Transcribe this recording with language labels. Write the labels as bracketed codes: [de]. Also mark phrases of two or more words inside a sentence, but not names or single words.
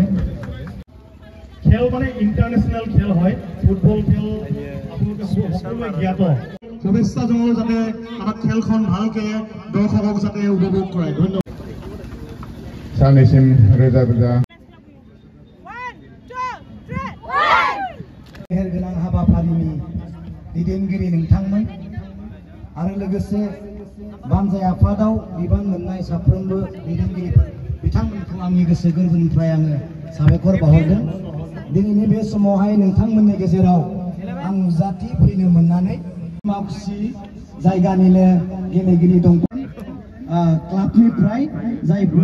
[as] খেল মানে ইন্টাৰনেশ্যনেল খেল হয় ফুটবল খেল আপোনালোকে সকলোৱে জ্ঞাত শুভেচ্ছা জনালোঁ যাতে আমাৰ খেলখন ভালকে দৰ্শকক যাতে উপভোগ কৰে ধন্যবাদ [brx] सानैसिम रोजा रोजा मेहेरगोनां हाबाफारिनि दैदेनगिरि नोंथांमोन आरो लोगोसे बानजाय आफादाव बिबान मोननाय साफ्रोमबो दैदेनगिरिफोर बिथांमोनखौ आंनि गोसो गोरबोनिफ्राय आङो साबायखर बावहरदों दिनैनि बे समावहाय नोंथांमोननि गेजेराव आं नुजाथि फैनो मोननानै मावखुसि जायगानिनो गेलेगिरि दं क्लाबनिफ्राय जायफोर